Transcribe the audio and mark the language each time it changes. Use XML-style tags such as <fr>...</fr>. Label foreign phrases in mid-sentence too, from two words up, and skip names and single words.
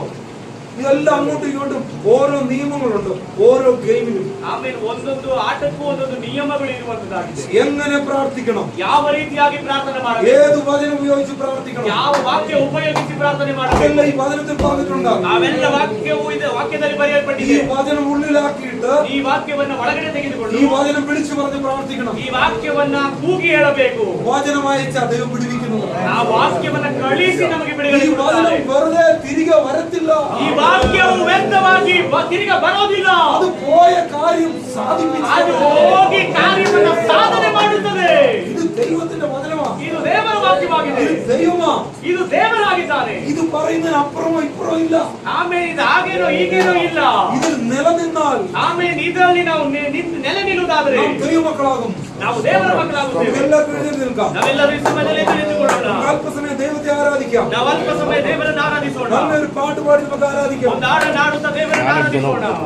<ml>ഇതെല്ലാം അങ്ങോട്ടും ഇങ്ങോട്ടും ഓരോ നിയമങ്ങളുണ്ട് ഓരോ ഗെയിമിനും.</ml> <kn>ಆಮೇಲೆ ಒಂದೊಂದು ಆಟಕ್ಕೂ ಒಂದೊಂದು ನಿಯಮಗಳು ಇರುವಂತದ್ದಾಗಿದೆ.</kn> <ml>എങ്ങനെ പ്രാർത്ഥിക്കണം?</ml> <kn>ಯಾವ ರೀತಿಯಾಗಿ ಪ್ರಾರ್ಥನೆ ಮಾಡಬೇಕು?</kn> <ml>ഏത് വചനം ഉപയോഗിച്ച് പ്രാർത്ഥിക്കണം?</ml> <kn>ಯಾವ ವಾಕ್ಯ ಉಪಯೋಗಿಸಿ ಪ್ರಾರ್ಥನೆ ಮಾಡಬೇಕು?</kn> <ml>അതെല്ലാം ഈ വചനത്തിൽ പറഞ്ഞിട്ടുണ്ട്.</ml> <kn>ಅವೆಲ್ಲ ವಾಕ್ಯವು ಇದೆ, ವಾಕ್ಯದಲ್ಲಿ</kn> <ml>ഈ</ml> <kn>ಬರೆಯಲ್ಪಟ್ಟಿದೆ.</kn> <ml>വചനം ഉള്ളിലാക്കിയിട്ട്</ml> <kn>ಈ ವಾಕ್ಯವನ್ನ ಒಳಗಡೆ ತೆಗೆದುಕೊಂಡು</kn> <ml>ഈ വചനം വിളിച്ചു പറഞ്ഞ് പ്രാർത്ഥിക്കണം.</ml> <kn>ಈ ವಾಕ್ಯವನ್ನ ಕೂಗಿ ಹೇಳಬೇಕು.</kn> <ml>വചനം അയച്ചാൽ ദൈവം പിടിവിക്കുന്നത്.</ml> <kn>ಆ ವಾಕ್ಯವನ್ನ ಕಳಿಸಿ ನಮಗೆ ಬಿಡುಗಡೆ</kn> <ml>ഈ വചനം</ml> <kn>ಕೊಡುತ್ತಾರೆ.</kn> <ml>വെറുതെ തിരികെ വരത്തില്ല.</ml> <kn>ಈ ವಾಕ್ಯವು ವ್ಯರ್ಥವಾಗಿ ತಿರುಗ ಬರೋದಿಲ್ಲ.</kn> <ml>അത് പോയ കാര്യം സാധിപ്പിച്ചു.</ml> <kn>ಅದು ಹೋಗಿ ಕಾರ್ಯವನ್ನ ಸಾಧನೆ ಮಾಡುತ್ತದೆ.</kn> <ml>ഇത് ദൈവത്തിന്റെ വചനമാണ്.</ml> <kn>ಇದು ದೇವರ ವಾಕ್ಯವಾಗಿದೆ.</kn> <ml>ഇത് ദൈവമാ.</ml> <kn>ಇದು ದೇವರಾಗಿದ್ದಾನೆ.</kn> <ml>ഇത് പറയുന്നതിന് അപ്പുറമോ ഇപ്പുറമോ ഇല്ല.</ml> <kn>ಆಮೇಲೆ ಇದು ಹಾಗೇನೋ ಹೀಗೇನೋ ಇಲ್ಲ.</kn> <ml>ഇതിൽ നിലനിന്നാൽ</ml> <kn>ಆಮೇಲೆ ಇದರಲ್ಲಿ ನಾವು ನೆಲೆ ನಿಲ್ಲುವುದಾದರೆ</kn> <ml>നാം ദൈവമക്കളാകും.</ml> <kn>ನಾವು ದೇವರ ಮಕ್ಕಳಾಗುತ್ತೇವೆ.</kn> <ml>നമുക്കെല്ലാവർക്കും എഴുന്നേറ്റ് നിൽക്കാം.</ml> <kn>ನಾವೆಲ್ಲರೂ ಈ ಸಮಯದಲ್ಲಿ ಎಚ್ಚರಿಸಿಕೊಳ್ಳೋಣ.</kn> <ml>അല്പസമയം ദൈവത്തെ ആരാധിക്കാം.</ml> <kn>ನಾವು ಅಲ್ಪ ಸಮಯ ದೇವರನ್ನು ಆರಾಧಿಸೋಣ.</kn> <ml>നല്ലൊരു പാട്ട് പാടി നമുക്ക് ആരാധിക്കാം.</ml> <kn>ಒಂದು ಹಾಡನ್ನು ಹಾಡುತ್ತಾ ದೇವರನ್ನು ಆರಾಧಿಸೋಣ.</kn>